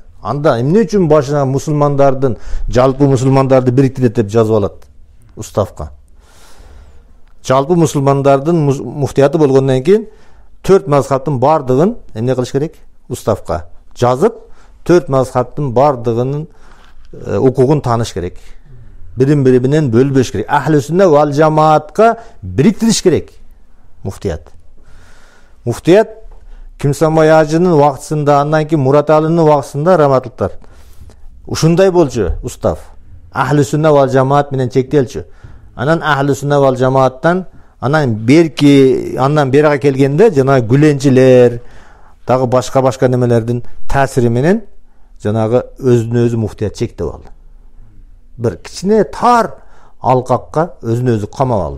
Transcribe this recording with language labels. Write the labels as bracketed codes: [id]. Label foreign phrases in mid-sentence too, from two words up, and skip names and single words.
[ky] Анда эмне үчүн башына мусулмандардын, жалпы мусулмандарды бириктирет деп жазып алат уставка. Жалпы мусулмандардын муфтияты болгондон кийин 4 мазхабтын бардыгын эмне кылыш керек? Уставка жазып, 4 мазхабтын бардыгынын укугун тааныш керек. Бирин-бири менен бөлбөш керек. Ахли сунна вал жамаатка бириктириш керек муфтият. Муфтият Кимсамай ажынын вакытында, андан кийин Мурат Алынын вакытында раматлыктар. Ушундай болчу устав. Ахли сунна вал жамаат менен чектелчү. Анан ахли сунна вал жамааттан анан берага келгенде жана гүленчилер, дагы башка немелердин таасири менен жанагы өзүнө өзү муфтият чектеп алды. Бир кичине тар алкакка өзүнө өзү камап алды.